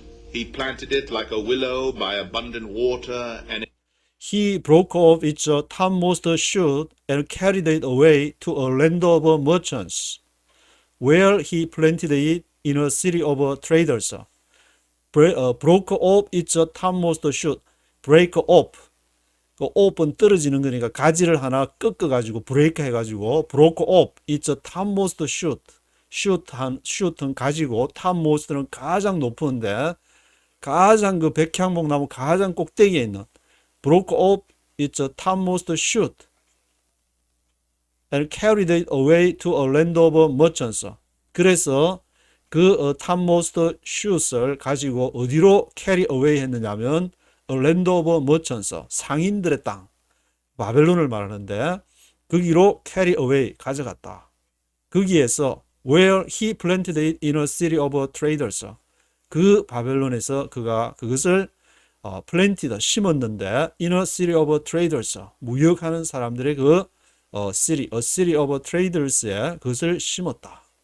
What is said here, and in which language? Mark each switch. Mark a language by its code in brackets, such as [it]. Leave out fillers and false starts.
[en] He planted it like a willow by abundant water, and he broke off its topmost shoot and carried it away to a land of merchants, where he planted it in a city of traders. Broke off its topmost shoot. break off. [ko] 그 off은 떨어지는 거니까 가지를 하나 꺾어가지고 브레이크 해가지고 [en] broke off its topmost shoot. shoot는 가지고 topmost는 가장 높은데 [ko] 가장 그 백향목 나무 가장 꼭대기에 있는 [en] broke off its topmost shoot and carried it away to a land of merchants. [ko] 그래서 그 topmost shoot을 가지고 어디로 carry away 했느냐면 [en] a land of merchants, [ko] 상인들의 땅, 바벨론을 말하는데 거기로 carry away 가져갔다. 거기에서 [en] where he planted it in a city of traders, [ko] 그 바벨론에서 그가 그것을 planted, 심었는데 in [en] a city of traders, [ko] 무역하는 사람들의 그 city, a city of traders에 그것을 심었다.